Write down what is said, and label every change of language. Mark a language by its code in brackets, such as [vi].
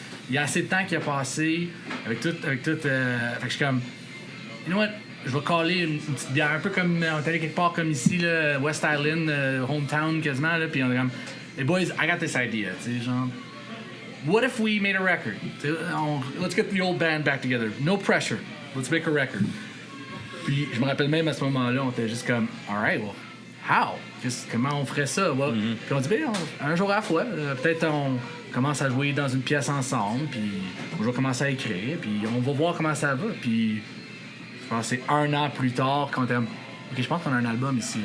[fr] Il y a assez de temps qui a passé avec tout. Fait que je suis comme, [en] you know what? [fr] Je vais caller une petite bière, un peu comme on est allé quelque part comme ici, là, West Island, hometown quasiment, là, puis on est comme, [en] hey boys, I got this idea, [fr] tu sais, genre, [en] what if we made a record? Let's get the old band back together. No pressure. Let's make a record. [fr] Puis je me rappelle même à ce moment-là, on était juste comme, [en] alright, well, how? [fr] Comment on ferait ça? Well, puis on dit, ben, un jour à la fois, peut-être on commence à jouer dans une pièce ensemble, puis on va commencer à écrire, puis on va voir comment ça va. Puis je pense que c'est 1 an plus tard qu'on était comme, OK, je pense qu'on a un album ici.